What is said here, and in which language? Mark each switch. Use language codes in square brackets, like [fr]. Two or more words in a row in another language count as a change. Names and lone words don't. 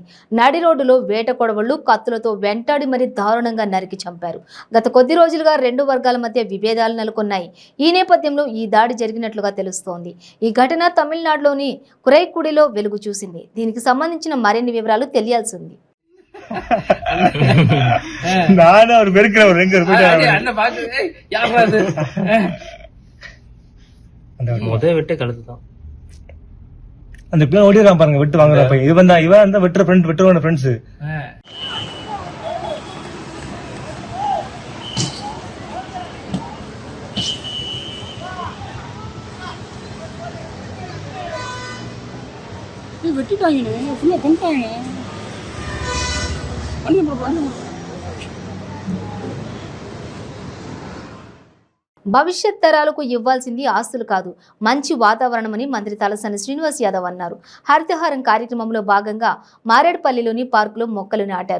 [te] నడి రోడ్డులో వేట కొడవళ్లు కత్తులతో వెంటాడి మరీ దారుణంగా నరికి చంపారు. గత కొద్ది రోజులుగా రెండు వర్గాల మధ్య విభేదాలు నెలకొన్నాయి. ఈ నేపథ్యంలో ఈ దాడి జరిగినట్లుగా తెలుస్తోంది. ఈ ఘటన తమిళనాడులోని కురైకుడిలో వెలుగు చూసింది. దీనికి సంబంధించిన మరిన్ని వివరాలు తెలియాల్సి ఉంది. [ta] அந்த பிள்ளை ஓடிறான் பாருங்க, விட்டு வாங்குற பையன் இவன் தான். இவன் அந்த வெட்டுற ஃப்ரெண்ட், வெட்டுறவன ஃப்ரெண்ட்ஸ். வெட்டிட்டாங்கண்ணே, ஃபுல்லாக பண்ணிட்டாங்கண்ணே. [te] భవిష్యత్ తరాలకు ఇవ్వాల్సింది ఆస్తులు కాదు, మంచి వాతావరణమని మంత్రి తలసాని శ్రీనివాస్ యాదవ్ అన్నారు. హరితహారం కార్యక్రమంలో భాగంగా మారేడుపల్లిలోని పార్కులో మొక్కలు నాటారు.